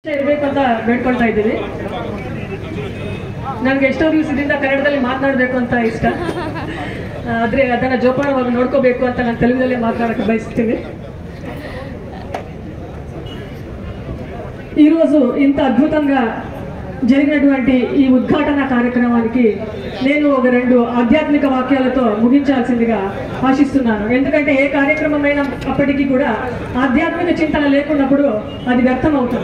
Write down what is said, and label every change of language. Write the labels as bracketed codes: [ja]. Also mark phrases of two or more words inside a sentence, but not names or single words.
[kn] ಇರಬೇಕು ಅಂತ ಬೇಡ್ಕೊಳ್ತಾ ಇದ್ದೀವಿ. ನನಗೆ ಎಷ್ಟೋ ದಿವಸದಿಂದ ಕನ್ನಡದಲ್ಲಿ ಮಾತನಾಡಬೇಕು ಅಂತ ಇಷ್ಟ, ಆದರೆ ಅದನ್ನು ಜೋಪಾನವಾಗಿ ನೋಡ್ಕೋಬೇಕು ಅಂತ ನಾನು ತೆಲುಗಿನಲ್ಲೇ మాట్లాడಕ್ಕೆ బయస్ತೀನಿ. [te] ఈరోజు ఇంత అద్భుతంగా జరిగినటువంటి ఈ ఉద్ఘాటన కార్యక్రమానికి నేను ఒక 2 ఆధ్యాత్మిక వాక్యాలతో ముగించాల్సిందిగా ఆశిస్తున్నాను. ఎందుకంటే ఏ కార్యక్రమమైనా అప్పటికీ కూడా ఆధ్యాత్మిక చింతన లేకున్నప్పుడు అది వ్యర్థం అవుతుంది.